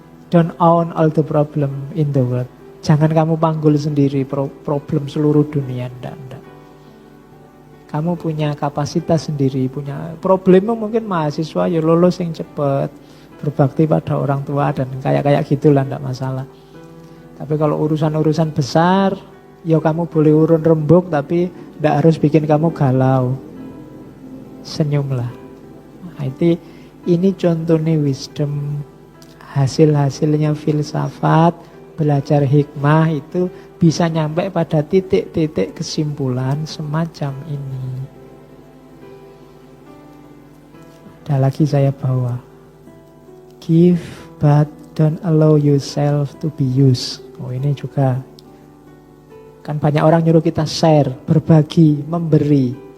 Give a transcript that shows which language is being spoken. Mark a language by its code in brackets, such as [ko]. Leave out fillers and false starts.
[en] Don't own all the problem in the world. [id] Jangan kamu panggul sendiri problem seluruh dunia. Tidak. Kamu punya kapasitas sendiri, punya problemmu mungkin mahasiswa, ya lulus yang cepat. Berbakti pada orang tua dan kayak gitulah, enggak masalah. Tapi kalau urusan-urusan besar, ya kamu boleh urun rembuk tapi enggak harus bikin kamu galau. Senyumlah. Nah, ini contohnya wisdom, hasil-hasilnya filsafat, belajar hikmah itu bisa nyampe pada titik-titik kesimpulan semacam ini. Ada lagi saya bawa. [en] Give but don't allow yourself to be used. [id] Oh, ini juga kan banyak orang nyuruh kita share, berbagi, memberi.